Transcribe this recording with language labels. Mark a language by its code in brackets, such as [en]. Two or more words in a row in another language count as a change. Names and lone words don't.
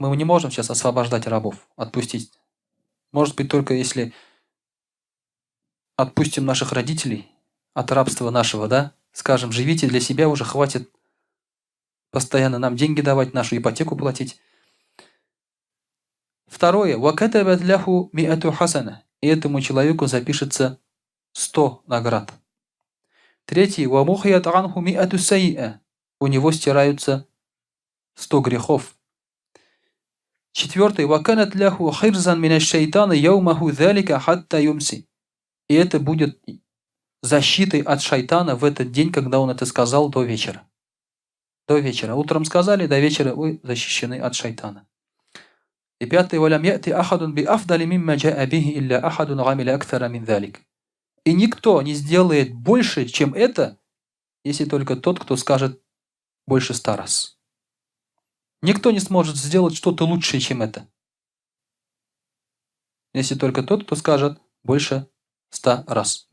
[ru] Мы не можем сейчас освобождать рабов, отпустить. Может быть, только если отпустим наших родителей от рабства нашего, да, скажем, живите для себя, уже хватит постоянно нам деньги давать, нашу ипотеку платить. Второе. [ar] وَكَتَبَتْ لَهُ مِئَةُ حَسَنَةٍ. [ru] И этому человеку запишется 100 наград. Третье. [ar] وَمُخِيَتْ عَنْهُ مِئَةُ سَيِّئَةٍ. [ru] У него стираются 100 грехов. Четвертое. [ar] وَكَانَتْ لَهُ خِرْزًا مِنَ الشَّيْطَانِ يَوْمَهُ ذَلِكَ حَتَّى يُمْسِي. [ru] И это будет защитой от шайтана в этот день, когда он это сказал, до вечера. До вечера. Утром сказали, до вечера вы защищены от шайтана. И пятое. [ar] وَلَمْ يَأْتِ أَحَدٌ بِأَفْضَلِ مِمَّا جَاءَ بِهِ إِلَّا أَحَدٌ عَمِلَ أَكْثَرَ مِنْ ذَلِكَ. [ru] И никто не сделает больше, чем это, если только тот, кто скажет больше 100 раз. Никто не сможет сделать что-то лучшее, чем это. Если только тот, кто скажет больше 100 раз.